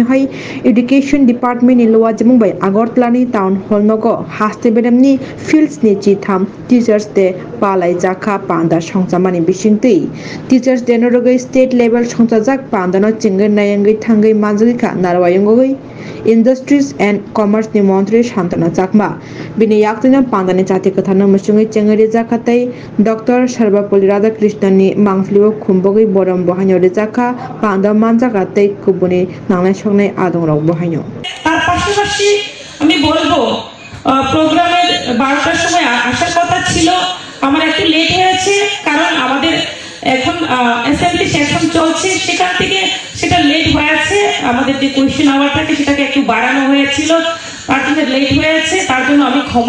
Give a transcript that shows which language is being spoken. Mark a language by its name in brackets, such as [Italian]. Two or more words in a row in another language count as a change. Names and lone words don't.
[Kok Borok] hai [English] education department [Kok Borok] ni lowa jemung bai Agartala ni town hall nogo haste bedamni fields ni chitham [English] teachers day [Kok Borok] palaijaka panda songchamani bisingtei [English] teachers day [Kok Borok] no rogai [English] state level [Kok Borok] songchajak panda no chingai nayangai thangai manjika narwayongoi [English] industries and commerce [Kok Borok] ni mantri Santona Chakma bini yaktina panda ni chati kathana musungai chengari jakatai Dr. Sarvapalli Radhakrishnan ni mangflibo khumbogai boram bohaino rejaka panda manjaka tei kubuni nangnai songnai adong rok bohaino [Bangla] তার পাশাপাশি আমি বলবো প্রোগ্রামের 12টার সময় আসার কথা ছিল আমার একটু লেট হয়েছে কারণ আমাদের এখন অ্যাসেম্বলি সেশন চলছে সেখান থেকে সেটা লেট হয়েছে আমাদের যে কোয়েশ্চেন আওয়ার থাকে সেটাকে একটু বাড়ানো হয়েছিল তার জন্য লেট হয়েছে তার জন্য আমি ক্ষমা